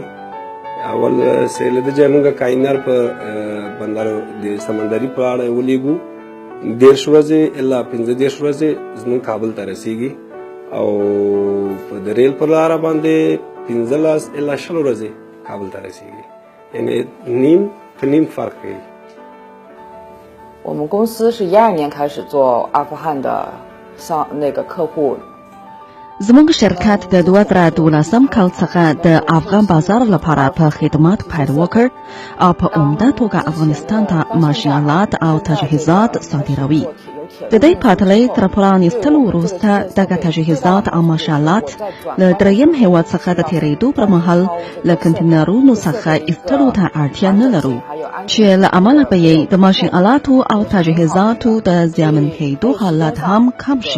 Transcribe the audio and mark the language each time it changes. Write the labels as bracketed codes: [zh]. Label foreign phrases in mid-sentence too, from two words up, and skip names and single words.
[ps] اول چې له دې ځای موږ کاینر په بندر د سمندري په اړه ولیږو 10 ورځې الا 15 ورځې زموږ کابل ته رسیږي او په د ریل په لاره باندې 15 الا 20 ورځې کابل ته رسیږي. یعنی نیم په نیم فرق کوي. [zh] 我们公司是12年开始做阿富汗的那个客户。 [ps] زموږ شرکت د 2012 کال څخه د افغان بازار لپاره په خدمات پیل وکړ او په عمده توګه افغانستان ته ماشینالات او تجهیزات صادروي. د دې پټلۍ تر پرانیستلو وروسته دغه تجهیزات او ماشینالات له دریم هېواد څخه د تېرېدو پر مهال له کنټینرونو څخه ایستلو ته اړتیا نه لرو چې له امله به یې د ماشینالاتو او تجهیزاتو د زیانمن کېدو حالت هم کم شي.